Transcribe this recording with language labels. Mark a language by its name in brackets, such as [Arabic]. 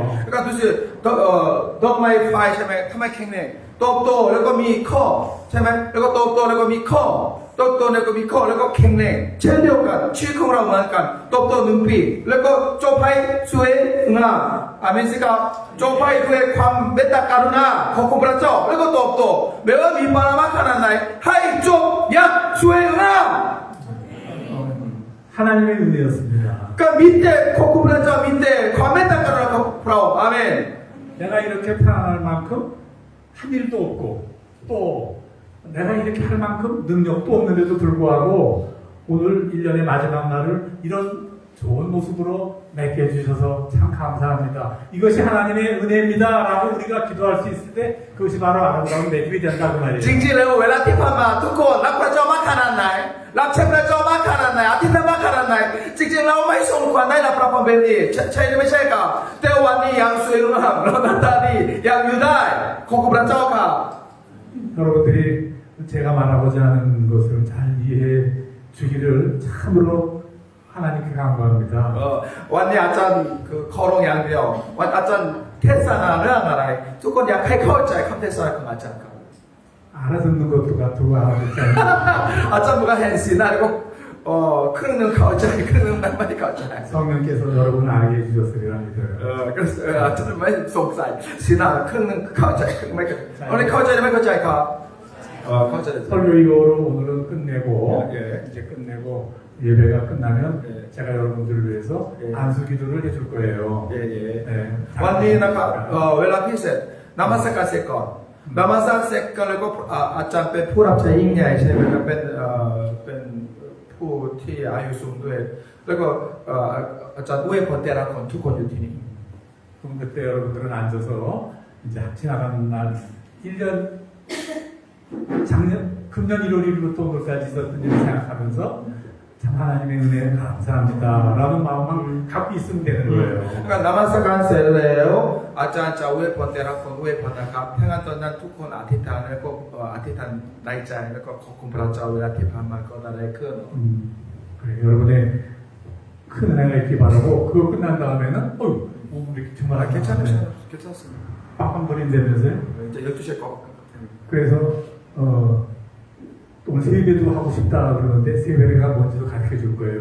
[Thai] ำแล้วก็ดูสิดอกไม้ไฟใช่ไหมทำไมแข็งแรงโตแล้วก็มีข้อใช่ไหมแล้วก็โตแล้วก็มีข้อโตแล้วก็มีข้อแล้วก็แข็งแรงเช่นเดียวกันชีวิตของเราเหมือนกันโต1 ปีแล้วก็จบให้สวยงามอาเมนสิครับจบให้ด้วยความเมตตากรุณาของพระเจ้าแล้วก็โตแม้ว่ามีปรมาขนาดไหนให้จบอย่างสวยงาม [Korean] 하나님의 은혜였습니다. [Thai] ก็มีแต่ของพระเจ้ามีแต่ความเมตตากรุณาของเราอาเมน [Korean] 내가 이렇게 편안할 만큼 한 일도 없고 또 내가 이렇게 할 만큼 능력도 없는데도 불구하고 오늘 1년의 마지막 날을 이런 좋은 모습으로 맺게 해주셔서 참 감사합니다. 이것이 하나님의 은혜입니다라고 우리가 기도할 수 있을 때 그것이 바로 아름다운 매듭이 된다고 จ 말이에요. [Thai] ริงๆแล้วเวลาที่ผ่านมาทุกคนรักพระเจ้ามากขนาดไหนรักใช้พระเจ้ามากขนาดไหนอธิษฐานมากขนาดไหนจริงๆเราไม่สมควรได้รับพระพรแบบนี้ใช่หรือไม่ใช่ครับแต่วันนี้ยังสวยงามเราหน้าตาดียังอยู่ได้ขอบคุณพระเจ้าครับ [Korean] 여러분들이 제가 말하고자 하는 것을 잘 이해해 주기를 참으로 하나님께 간구합니다. [Thai] วันนี้อาจารย์คือขอร้องอย่างเดียววันอาจารย์เทศนาเรื่องอะไรทุกคนอยากให้เข้าใจคำเทศนาของอาจารย์ครับ [Korean] 알아듣는 것도 같고 알아듣지 않는 [Thai] อาจารย์บอกว่าเห็นสีหน้าแล้วก็ครึ่งหนึ่งเข้าใจครึ่งหนึ่งไม่เข้าใจ [Korean] 성령께서 여러분을 알게 해주셨으리라 믿어요. [Thai] ก็อาจารย์ไม่สงสัยสีหน้าครึ่งหนึ่งเข้าใจครึ่งไม่เข้าใจวันนี้เข้าใจหรือไม่เข้าใจครับเข้าใจ [Korean] 설교 이후로 오늘은 끝내고 예. 이제 끝내고 예배가 끝나면 예. 제가 여러분들을 위해서 예. 안수 기도를 해줄 거예요. เย่ 네. [Thai] วันนี้นะครับเวลาพิเศษนมัสการเสร็จก่อนนมัสการเสร็จก็แล้วก็อาจารย์เป็นผู้รับใช้ยิ่งใหญ่ใช่ไหมครับเป็นผู้ที่อายุสูงด้วยแล้วก็อาจารย์อวยพรแต่ละคนทุกคนอยู่ที่นี่ [Korean] 그럼 그때 여러분들은 앉아서 이제 지나가는 날 1년 금년 1월 1일부터 오늘까지 있었던 일을 생각하면서 참 하나님의 은혜에 감사합니다라는 마음만 갖고 있으면 되는 거예요. [Thai] ก็นมัสการเสร็จแล้วอาจารย์จะอวยพรแต่ละคนอวยพรนะครับถ้างั้นตอนนั้นทุกคนอธิษฐานแล้วก็อธิษฐานในใจแล้วก็ขอบคุณพระเจ้าเวลาที่ผ่านมาก็ได้ขึ้น [Korean] 그래, 여러분의 큰 은혜가 있기 바라고 그거 끝난 다음에는 이렇게 정말 괜찮으세요? 괜찮습니다. 빵빵거린다면서요? 이제 12시에 거. 그래서 또 오늘 세배도 하고 싶다 그러는데 세배가 뭔지도 가르쳐 줄 거예요.